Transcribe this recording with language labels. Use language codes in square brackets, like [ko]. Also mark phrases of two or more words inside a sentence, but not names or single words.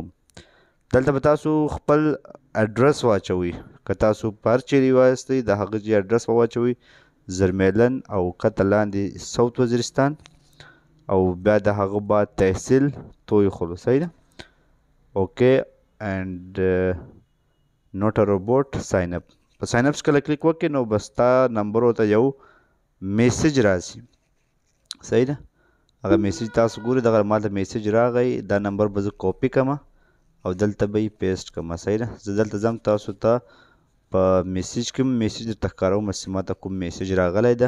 [ps] دلته به تاسو خپل اډرس واچوئ. که تاسو په هر چیرې وایستئ د هغه ځای اډرس به واچوئ. زرمیلن او کته لاندې ساوت وزیرستان او بیا د هغه بعد تحصیل توی خلو. صحیح ده. [en] اوکې and not a robot sign up. [ps] په [en] sign up [ps] کله کلیک وکړئ نو بس تا نمبر ته یو میسج راځي. صحیح ده. هغه میسج تاسو ګورئ. دغه ماته میسج راغی. دا نمبر به زه کاپي کړم او دلته به یې پیسټ کړم. صحیح ده. زه دلته ځم تاسو ته په میسج کې میسج درته ښکاروم چې ماته کوم میسج راغلی ده.